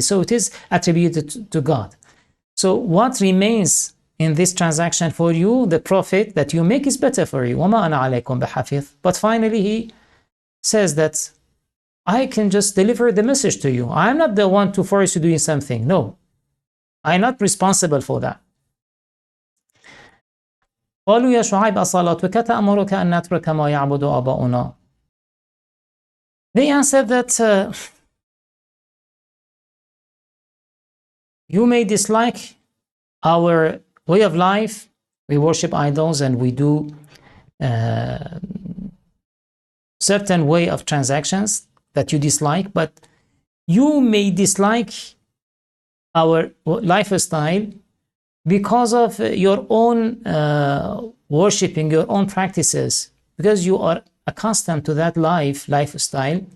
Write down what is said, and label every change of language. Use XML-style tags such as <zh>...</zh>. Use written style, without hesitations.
<en>So it is attributed to God. So what remains in this transaction for you, the profit that you make, is better for you.</en> <ar>وَمَا أَنَا عَلَيْكُمْ بِحَفِيظٍ.</ar> <en>But finally he says that I can just deliver the message to you. I'm not the one to force you doing something. No, I'm not responsible for that.</en> <ar>قالوا يا شعيب أصلاتك تأمرك أن نترك ما يعبد آباؤنا.</ar> <en>They answered that you may dislike our way of life. We worship idols and we do certain way of transactions that you dislike, but you may dislike our lifestyle because of your own worshipping, your own practices, because you are accustomed to that lifestyle.</en>